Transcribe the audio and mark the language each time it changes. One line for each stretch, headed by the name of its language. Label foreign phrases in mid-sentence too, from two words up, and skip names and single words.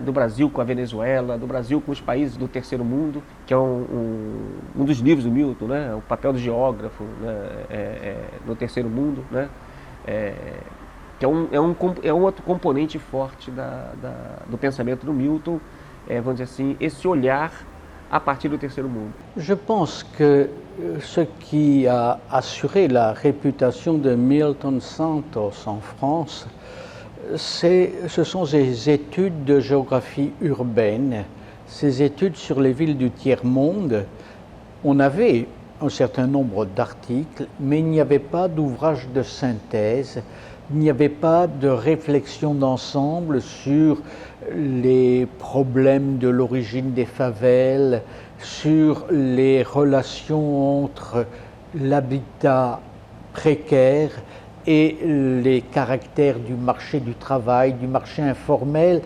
Portuguese: Do Brasil com a Venezuela, do Brasil com os países do terceiro mundo, que é um dos livros do Milton, né? O papel do geógrafo, né? No terceiro mundo, né? Que é um outro componente forte do pensamento do Milton, vamos dizer assim, esse olhar à partir do terceiro mundo.
French: Je pense que ce qui a assuré la réputation de Milton Santos en France, ce sont ses études de géographie urbaine, ses études sur les villes du tiers-monde. On avait un certain nombre d'articles, mais il n'y avait pas d'ouvrage de synthèse, il n'y avait pas de réflexion d'ensemble sur les problèmes de l'origine des favelles, sur les relations entre l'habitat précaire et les caractères du marché du travail, du marché informel.